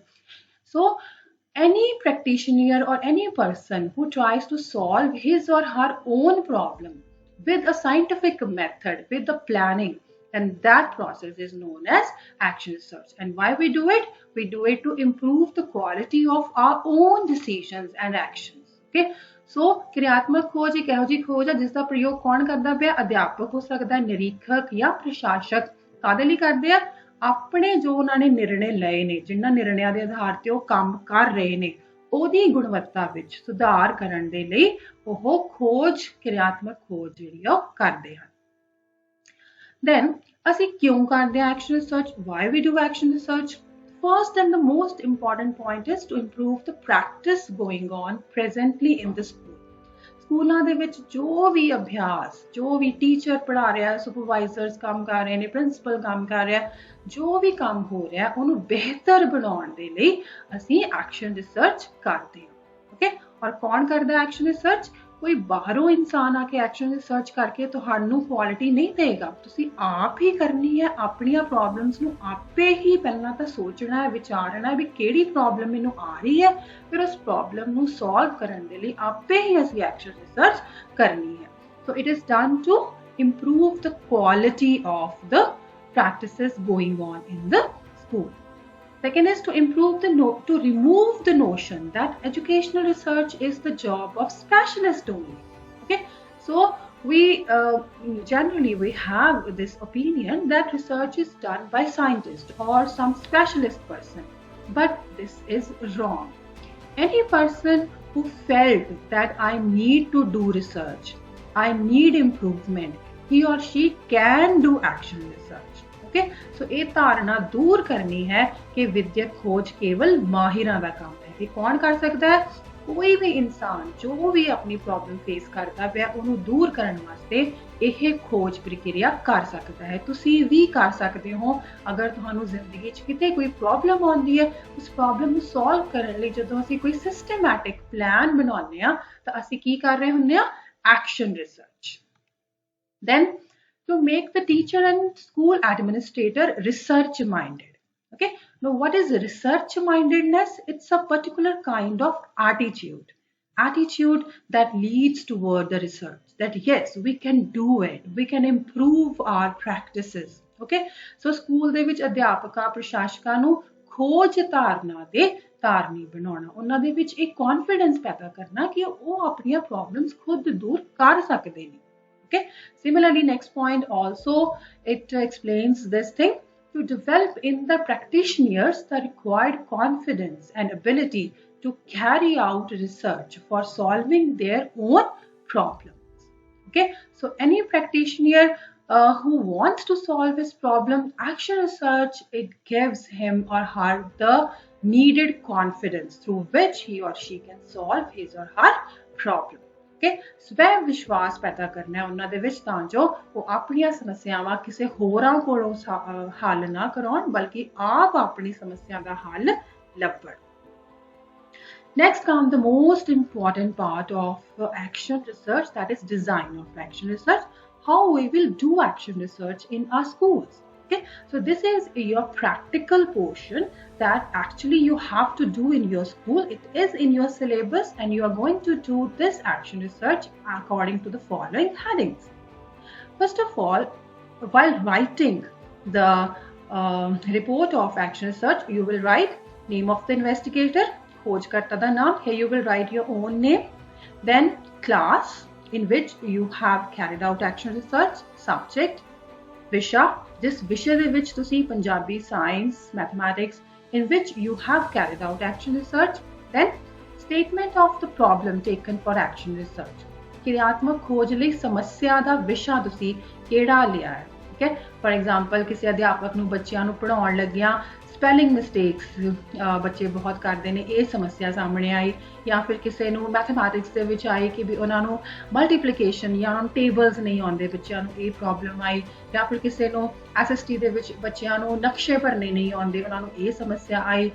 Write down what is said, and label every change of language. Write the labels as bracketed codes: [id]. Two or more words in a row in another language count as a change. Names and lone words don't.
[en] So any practitioner or any person who tries to solve his or her own problem with a scientific method, with the planning, and that process is known as action research. And why we do it? We do it to improve the quality of our own decisions and actions. Okay, so [pa] ਕਿਰਿਆਤਮਕ ਖੋਜ ਇੱਕ ਇਹੋ ਜਿਹੀ ਖੋਜ ਹੈ ਜਿਸ ਦਾ ਪ੍ਰਯੋਗ ਕੌਣ ਕਰਦਾ ਪਿਆ? ਅਧਿਆਪਕ ਹੋ ਸਕਦਾ, ਨਿਰੀਖਕ ਜਾਂ ਪ੍ਰਸ਼ਾਸਕ. ਕਾਹਦੇ ਲਈ ਕਰਦੇ ਆ? ਆਪਣੇ ਜੋ ਉਹਨਾਂ ਨੇ ਨਿਰਣੇ ਲਏ ਨੇ, ਜਿਨ੍ਹਾਂ ਨਿਰਣਿਆਂ ਦੇ ਆਧਾਰ ਤੇ ਉਹ ਕੰਮ ਕਰ ਰਹੇ ਨੇ, ਉਹਦੀ ਗੁਣਵੱਤਾ ਵਿੱਚ ਸੁਧਾਰ ਕਰਨ ਦੇ ਲਈ ਉਹ ਖੋਜ, ਕਿਰਿਆਤਮਕ ਖੋਜ ਜਿਹੜੀ ਆ ਉਹ ਕਰਦੇ ਹਨ. Then, ਅਸੀਂ ਕਿਉਂ ਕਰਦੇ ਹਾਂ [en] action research? Why we do action research? First and the most important point is to improve the practice going on presently in the school. [pa] ਸਕੂਲਾਂ ਦੇ ਵਿੱਚ ਜੋ ਵੀ ਅਭਿਆਸ, ਜੋ ਵੀ ਟੀਚਰ ਪੜ੍ਹਾ ਰਿਹਾ, ਸੁਪਰਵਾਈਜ਼ਰਸ ਕੰਮ ਕਰ ਰਹੇ ਨੇ, ਪ੍ਰਿੰਸੀਪਲ ਕੰਮ ਕਰ ਰਿਹਾ, ਜੋ ਵੀ ਕੰਮ ਹੋ ਰਿਹਾ ਉਹਨੂੰ ਬਿਹਤਰ ਬਣਾਉਣ ਦੇ ਲਈ ਅਸੀਂ [en] action research [pa] ਕਰਦੇ ਹਾਂ. ਓਕੇ, ਔਰ ਕੌਣ ਕਰਦਾ [en] action research? [pa] ਕੋਈ ਬਾਹਰੋਂ ਇਨਸਾਨ ਆ ਕੇ [en] action research [pa] ਕਰਕੇ ਤੁਹਾਨੂੰ ਕੁਆਲਿਟੀ ਨਹੀਂ ਦੇਗਾ. ਤੁਸੀਂ ਆਪ ਹੀ ਕਰਨੀ ਹੈ. ਆਪਣੀਆਂ ਪ੍ਰੋਬਲਮਸ ਨੂੰ ਆਪੇ ਹੀ ਪਹਿਲਾਂ ਤਾਂ ਸੋਚਣਾ ਹੈ, ਵਿਚਾਰਨਾ ਹੈ ਵੀ ਕਿਹੜੀ ਪ੍ਰੋਬਲਮ ਮੈਨੂੰ ਆ ਰਹੀ ਹੈ, ਫਿਰ ਉਸ ਪ੍ਰੋਬਲਮ ਨੂੰ ਸੋਲਵ ਕਰਨ ਦੇ ਲਈ ਆਪੇ ਹੀ ਅਸੀਂ [en] action research [pa] ਕਰਨੀ ਹੈ. [en] so it is done to improve the quality of the practices going on in the school. Second is to remove the notion that educational research is the job of specialists only. Okay, so we generally we have this opinion that research is done by scientists or some specialist person, but this is wrong. Any person who felt that I need to do research, I need improvement, he or she can do action research. okay, so [hi] ये धारणा दूर करनी है कि विद्यक खोज केवल [pa] ਮਾਹਿਰਾਂ ਦਾ [hi] काम है. ये कौन कर सकता है? कोई भी इंसान जो भी अपनी [en] problem face [hi] करता पिया ਉਹਨੂੰ दूर करने वास्ते ਇਹ खोज प्रक्रिया कर सकता है. ਤੁਸੀਂ भी कर सकते हो. [pa] अगर ਤੁਹਾਨੂੰ ਜ਼ਿੰਦਗੀ 'ਚ ਕਿਤੇ ਕੋਈ ਪ੍ਰੋਬਲਮ ਆਉਂਦੀ ਹੈ, ਉਸ ਪ੍ਰੋਬਲਮ ਨੂੰ ਸੋਲਵ ਕਰਨ ਲਈ ਜਦੋਂ ਅਸੀਂ ਕੋਈ [en] systematic plan [pa] ਬਣਾਉਂਦੇ ਆ ਤਾਂ ਅਸੀਂ ਕੀ ਕਰ ਰਹੇ ਹੁੰਦੇ ਆ? [en] action research. Then to make the teacher and school administrator research minded. Okay, now what is research mindedness? It's a particular kind of attitude that leads toward the research, that yes, we can do it, we can improve our practices. Okay, so [pa] ਸਕੂਲ ਦੇ ਵਿੱਚ ਅਧਿਆਪਕਾਂ ਪ੍ਰਸ਼ਾਸਕਾਂ ਨੂੰ ਖੋਜ ਧਾਰਨਾ ਦੇ ਧਾਰਨੀ ਬਣਾਉਣਾ, ਉਹਨਾਂ ਦੇ ਵਿੱਚ ਇੱਕ ਕੌਨਫੀਡੈਂਸ ਪੈਦਾ ਕਰਨਾ ਕਿ ਉਹ ਆਪਣੀਆਂ ਪ੍ਰੋਬਲਮਸ ਖੁਦ ਦੂਰ ਕਰ ਸਕਦੇ ਨੇ. [en] Okay, similarly, next point also, it explains this thing, to develop in the practitioners the required confidence and ability to carry out research for solving their own problems. Okay, so any practitioner who wants to solve his problem, action research, it gives him or her the needed confidence through which he or she can solve his or her problem. [pa] Okay, ਸਵੈ ਵਿਸ਼ਵਾਸ ਪੈਦਾ ਕਰਨਾ ਉਹਨਾਂ ਦੇ ਵਿੱਚ ਤਾਂ ਜੋ ਉਹ ਆਪਣੀਆਂ ਸਮੱਸਿਆਵਾਂ ਕਿਸੇ ਹੋਰਾਂ ਕੋਲੋਂ ਹੱਲ ਨਾ ਕਰਾਉਣ, ਬਲਕਿ ਆਪ ਆਪਣੀ ਸਮੱਸਿਆ ਦਾ ਹੱਲ ਲੱਭਣ. [en] Next comes the most important part of action research, that is design of action research, how we will do action research in our schools. Okay, so this is your practical portion that actually you have to do in your school. It is in your syllabus and you are going to do this action research according to the following headings. First of all, while writing the report of action research, you will write name of the investigator, [pa] ਖੋਜਕਰਤਾ ਦਾ ਨਾਮ. [en] Here you will write your own name. Then class in which you have carried out action research, subject, [hi] विषा, जिस विषय [pa] ਦੇ ਵਿੱਚ ਤੁਸੀਂ ਪੰਜਾਬੀ, ਸਾਇੰਸ, ਮੈਥਮੈਟਿਕਸ, [en] in which you have carried out action research. Then statement of the problem taken for action research, [pa] ਕਿਰਿਆਤਮਕ ਖੋਜ ਲਈ ਸਮੱਸਿਆ ਦਾ ਵਿਸ਼ਾ ਤੁਸੀਂ ਕਿਹੜਾ ਲਿਆ ਹੈ. [en] Okay, for example, [pa] ਕਿਸੇ ਅਧਿਆਪਕ ਨੂੰ ਬੱਚਿਆਂ ਨੂੰ ਪੜ੍ਹਾਉਣ ਲੱਗਿਆਂ [en] spelling mistakes [pa] ਬੱਚੇ ਬਹੁਤ ਕਰਦੇ ਨੇ, ਇਹ ਸਮੱਸਿਆ ਸਾਹਮਣੇ ਆਈ. ਜਾਂ ਫਿਰ ਕਿਸੇ ਨੂੰ ਮੈਥਮੈਟਿਕਸ ਦੇ ਵਿੱਚ ਆਈ ਕਿ ਵੀ ਉਹਨਾਂ ਨੂੰ ਮਲਟੀਪਲੀਕੇਸ਼ਨ ਜਾਂ ਉਹਨਾਂ ਨੂੰ ਟੇਬਲਸ ਨਹੀਂ ਆਉਂਦੇ, ਬੱਚਿਆਂ ਨੂੰ ਇਹ ਪ੍ਰੋਬਲਮ ਆਈ. ਜਾਂ ਫਿਰ ਕਿਸੇ ਨੂੰ SST ਦੇ ਵਿੱਚ ਬੱਚਿਆਂ ਨੂੰ ਨਕਸ਼ੇ ਭਰਨੇ ਨਹੀਂ ਆਉਂਦੇ, ਉਹਨਾਂ ਨੂੰ ਇਹ ਸਮੱਸਿਆ ਆਈ.